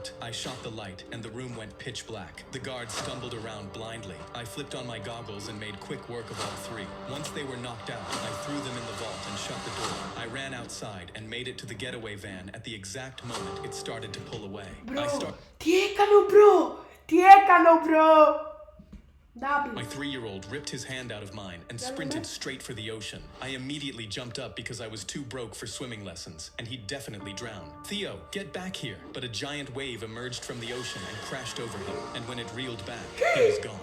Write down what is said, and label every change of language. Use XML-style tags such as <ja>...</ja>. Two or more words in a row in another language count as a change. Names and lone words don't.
<en>I shot the light, and the room went pitch black. The guards stumbled around blindly. I flipped on my goggles and made quick work of all 3. Once they were knocked out, I threw them in the vault and shut the door. I ran outside and made it to the getaway van at the exact moment it started to pull away. Bro,</en> <el>τι έκανε ο bro! Τι έκανε ο bro!</el> <en>My 3-year-old ripped his hand out of mine and sprinted straight for the ocean. I immediately jumped up because I was too broke for swimming lessons, and he'd definitely drown. "Theo, get back here!" But a giant wave emerged from the ocean and crashed over him, and when it reeled back, he was gone.</en>